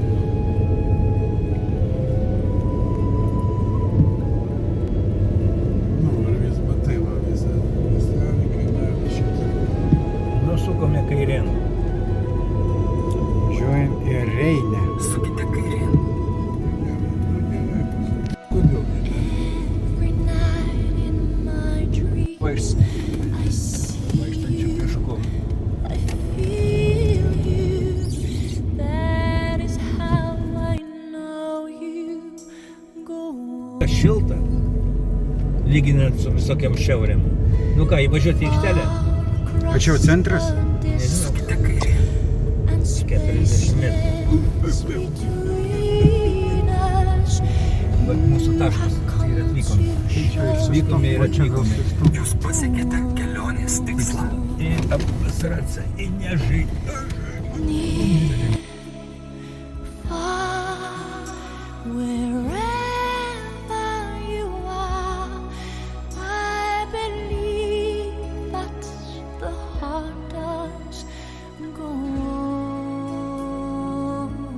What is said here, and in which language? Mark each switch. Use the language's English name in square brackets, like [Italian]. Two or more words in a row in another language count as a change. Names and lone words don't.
[Lithuanian] Nu, ir vis matai, va, visą kaimelį šitą. Nusukome kairėn. Žiūrėjom į Reinę. Kodėl? [English] Every night in my dreams, I see [Lithuanian] Vaikštančių pieškų. [English] I feel you. That is how I know you go on. [Lithuanian] Šilta, lyginant su visokiam šiaurėm. Nu ką, įvažiuoti į aikštelę? O čia jau centras? Nežinau. 40 metrų. Bet mūsų taškas ir atvykom. Atvykome ir atvykome. Jūs pasiekėte kelionės tikslą. [Russian] И обосраться, и не жить. [English] Far, wherever you are, I believe that the heart does go on.